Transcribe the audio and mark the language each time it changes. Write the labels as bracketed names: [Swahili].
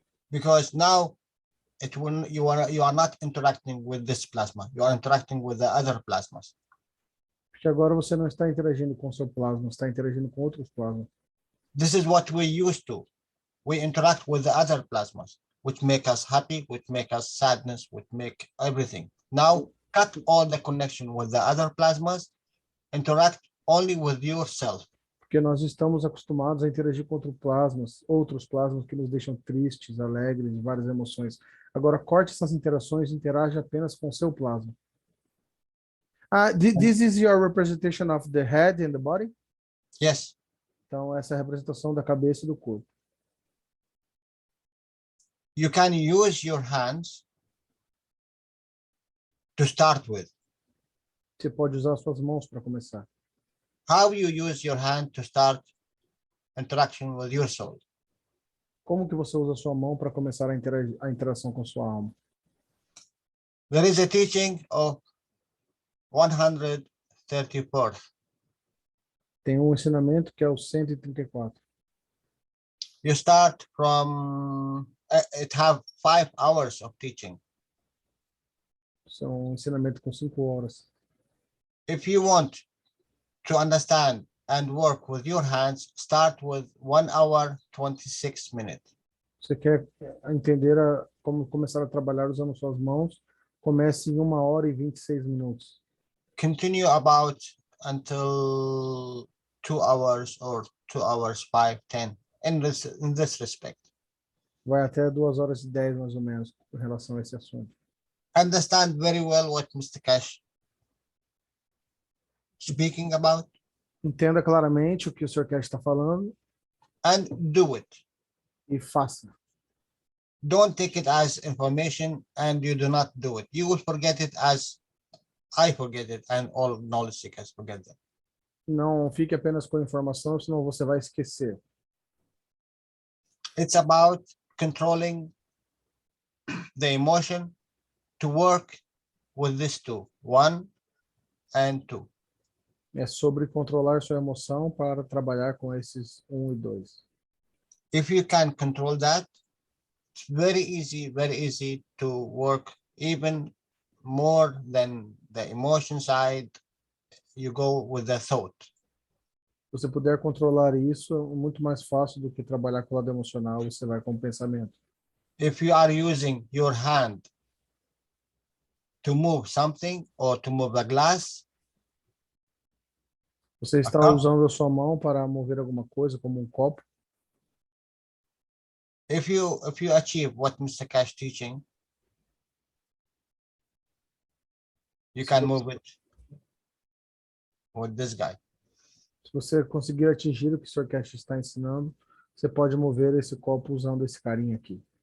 [English] Because now you are not interacting with this plasma, you are interacting with the other plasmas. [Portuguese] Porque agora você não está interagindo com o seu plasma, está interagindo com outros plasmas. [English] This is what we used to. We interact with the other plasmas, which make us happy, which make us sadness, which make everything. Now, cut all the connection with the other plasmas, interact only with yourself. [Portuguese] Porque nós estamos acostumados a interagir com outros plasmas que nos deixam tristes, alegres, várias emoções. Agora, corte essas interações e interaja apenas com o seu plasma. [English] This is your representation of the head and the body? Yes. [Portuguese] Então, essa é a representação da cabeça e do corpo. [English] You can use your hands to start with. [Portuguese] Você pode usar suas mãos para começar. [English] How you use your hand to start interaction with your soul? [Portuguese] Como que você usa a sua mão para começar a interação com sua alma? [English] There is a teaching of 134th. [Portuguese] Tem um ensinamento que é o 134. [English] You start from it have 5 hours of teaching. [Portuguese] São um ensinamento com 5 horas. [English] If you want to understand and work with your hands, start with 1 hour, 26 minutes. [Portuguese] Você quer entender como começar a trabalhar usando suas mãos? Comece em 1 hora e 26 minutos. [English] Continue about until 2 hours or 2 hours, 5, 10, in this respect. [Portuguese] Vai até 2 horas e 10, mais ou menos, com relação a esse assunto. [English] Understand very well what Mr. Cash speaking about [Portuguese] Entenda claramente o que o Sr. Cash está falando [English] and do it. [Portuguese] e faça. [English] Don't take it as information and you do not do it. You will forget it as I forget it and all knowledge seekers forget it. [Portuguese] Não fique apenas com a informação, senão você vai esquecer. [English] It's about controlling the emotion to work with these two, 1 and 2. [Portuguese] É sobre controlar sua emoção para trabalhar com esses 1 e 2. [English] If you can control that, it's very easy to work even more than the emotion side. You go with the thought. [Portuguese] Se você puder controlar isso, é muito mais fácil do que trabalhar com o lado emocional, você vai com o pensamento. [English] If you are using your hand to move something or to move a glass, [Portuguese] Você está usando a sua mão para mover alguma coisa, como um copo. [English] if you achieve what Mr. Cash teaching, you can move it with this guy. [Portuguese] Se você conseguir atingir o que o Sr. Cash está ensinando, você pode mover esse copo usando esse carinha aqui.